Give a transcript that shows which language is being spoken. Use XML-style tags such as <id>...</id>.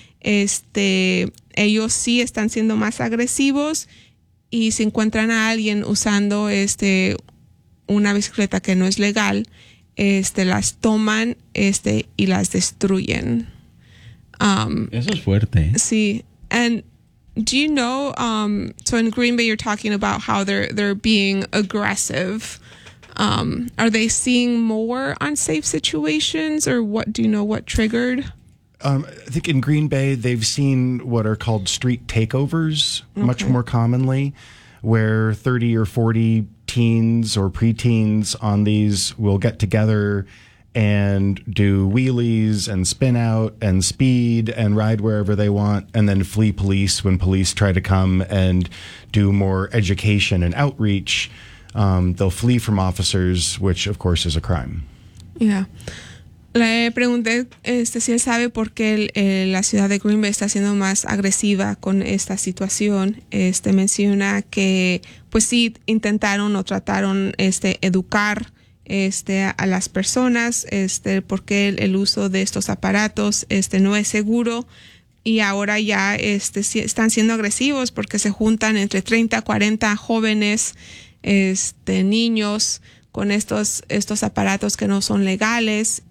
<es>Ellos sí están siendo más agresivos y si encuentran a alguien usando una bicicleta que no es legal, las toman y las destruyen. Eso es fuerte. Sí.</es> <en>And do you know, so in Green Bay you're talking about how they're being aggressive. Are they seeing more unsafe situations or what do you know what triggered? I think in Green Bay, they've seen what are called street takeovers much more commonly, where 30 or 40 teens or preteens on these will get together and do wheelies and spin out and speed and ride wherever they want and then flee police when police try to come and do more education and outreach. They'll flee from officers, which, of course, is a crime. Yeah.</en> <es>Le pregunté si él sabe por qué la ciudad de Green Bay está siendo más agresiva con esta situación. Menciona que pues sí intentaron o trataron educar a las personas porque el uso de estos aparatos no es seguro y ahora ya están siendo agresivos porque se juntan entre 30 a 40 jóvenes niños con estos aparatos que no son legales.</es>